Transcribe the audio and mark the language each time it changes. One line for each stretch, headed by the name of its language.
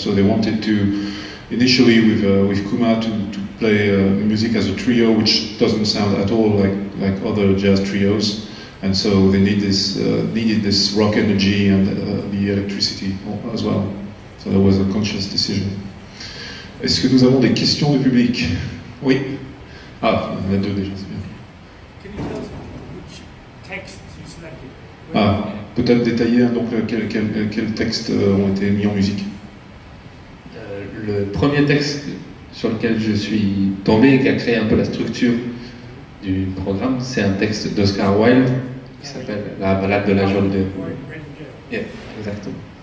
English: So they wanted to initially with Kuma to play music as a trio, which doesn't sound at all like other jazz trios, and so they needed this rock energy and the electricity as well. So that was a conscious decision.
French: Est-ce que nous avons des questions du public? Oui. Ah, il y en a deux déjà, c'est bien.
English: Can you tell us which texts you selected?
French: Ah, peut-être détailler donc quels textes ont été mis en musique. Le premier texte sur lequel je suis tombé et qui a créé un peu la structure du programme, c'est un texte d'Oscar Wilde qui s'appelle La balade de la jaune de... Yeah, exactement.